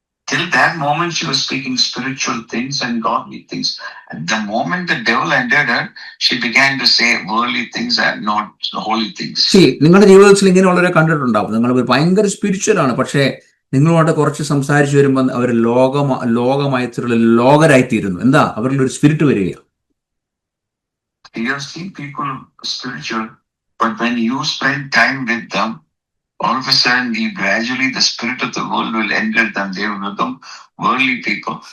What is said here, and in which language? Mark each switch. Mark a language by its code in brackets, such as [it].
[en] Till that moment she was speaking spiritual things and godly things. At the moment the devil entered her, she began to say worldly things and not holy things. [ml] നിങ്ങളുടെ ജീവിതത്തിൽ ഇങ്ങനെയുള്ളവരെ കണ്ടിട്ടുണ്ടാവും. നിങ്ങൾ ഭയങ്കര spiritual ആണ്, പക്ഷേ നിങ്ങളുമായിട്ട് കുറച്ച് സംസാരിച്ചു വരുമ്പോൾ അവർ ലോകമായിട്ടുള്ള ലോകരായിത്തീരുന്നു. എന്താ? അവരിൽ ഒരു സ്പിരിറ്റ് വരികയാണ്. [en] You have seen people spiritual, but when you spend time with them, all of a sudden, gradually the spirit of the world will enter them. They will become worldly people.